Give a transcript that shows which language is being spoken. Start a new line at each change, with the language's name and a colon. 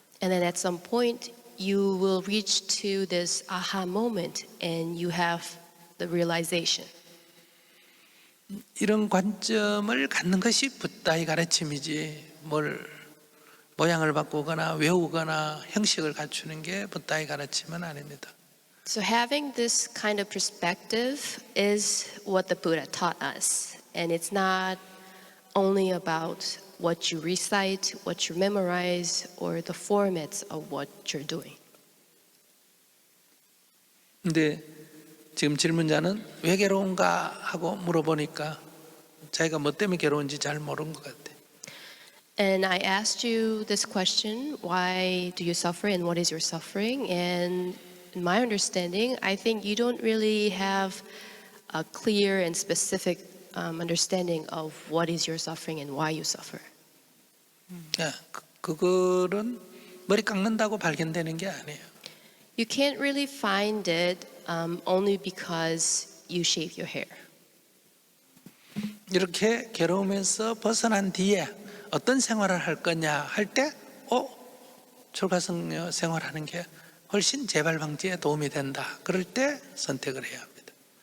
English: And then at some point, you will reach to this aha moment and you have the realization.
Korean: 이런 관점을 갖는 것이 붓다의 가르침이지 뭘 모양을 바꾸거나 외우거나 형식을 갖추는 게 붓다의 가르침은 아닙니다.
English: So having this kind of perspective is what the Buddha taught us. And it's not only about what you recite, what you memorize, or the formats of what you're doing.
Korean: 근데 지금 질문자는 왜 괴로운가 하고 물어보니까 자기가 뭐 때문에 괴로운지 잘 모르는 것 같아요.
English: And I asked you this question, why do you suffer and what is your suffering? And in my understanding, I think you don't really have a clear and specific understanding of what is your suffering and why you suffer.
Korean: 그거는 머리 깎는다고 발견되는 게 아니에요.
English: You can't really find it only because you shave your hair.
Korean: 이렇게 괴로움에서 벗어난 뒤에 어떤 생활을 할 거냐 할 때, 출가성녀 생활하는 게 훨씬 재발 방지에 도움이 된다. 그럴 때 선택을 해야 합니다.